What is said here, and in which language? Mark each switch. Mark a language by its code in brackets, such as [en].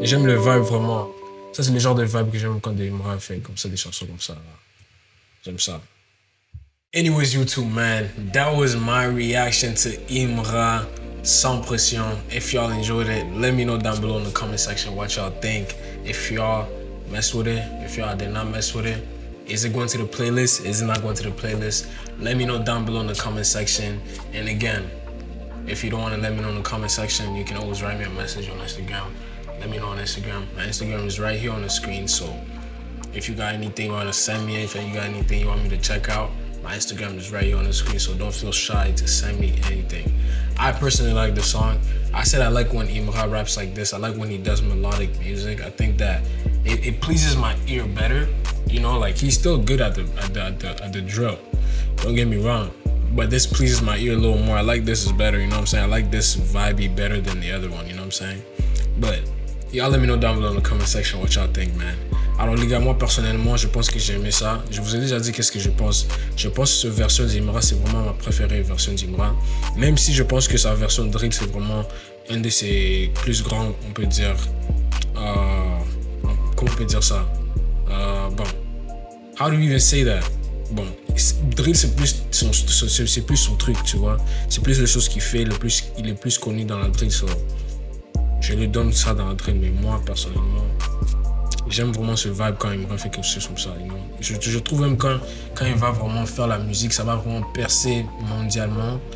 [fr] Et j'aime le vibe vraiment. Ça, c'est le genre de vibe que j'aime quand Imra fait comme ça, des chansons comme ça. J'aime ça. [en] Anyways, YouTube, man, that was my reaction to Imra Sans Pression. If y'all enjoyed it, let me know down below in the comment section what y'all think. If y'all mess with it, if y'all did not mess with it, is it going to the playlist? Is it not going to the playlist? Let me know down below in the comment section. And again, if you don't want to let me know in the comment section, you can always write me a message on Instagram. Let me know on Instagram. My Instagram is right here on the screen. So if you got anything you want to send me, if you got anything you want me to check out, my Instagram is right here on the screen. So don't feel shy to send me anything. I personally like the song. I said I like when Imra raps like this. I like when he does melodic music. I think that it pleases my ear better. You know, like he's still good at the drill. Don't get me wrong. But this pleases my ear a little more. I like this is better, you know what I'm saying? I like this vibey better than the other one, you know what I'm saying? But y'all let me know down below in the comment section what y'all think, man. [fr] Alors les gars, moi personnellement, je pense que j'ai aimé ça. Je vous ai déjà dit qu'est-ce que je pense. Je pense que cette version d'Imra, c'est vraiment ma préférée version d'Imra. Même si je pense que sa version de drill, c'est vraiment un de ses plus grands, on peut dire. Comment on peut dire ça? [en] Bon, how do you even say that? [fr] Bon, drill c'est plus son truc, tu vois. C'est plus les choses qu'il fait, il est plus connu dans la drill. So, je lui donne ça dans la drill, mais moi personnellement, j'aime vraiment ce vibe quand il me refait quelque chose comme ça. [en] You know? [fr] Je trouve même quand il va vraiment faire la musique, ça va vraiment percer mondialement.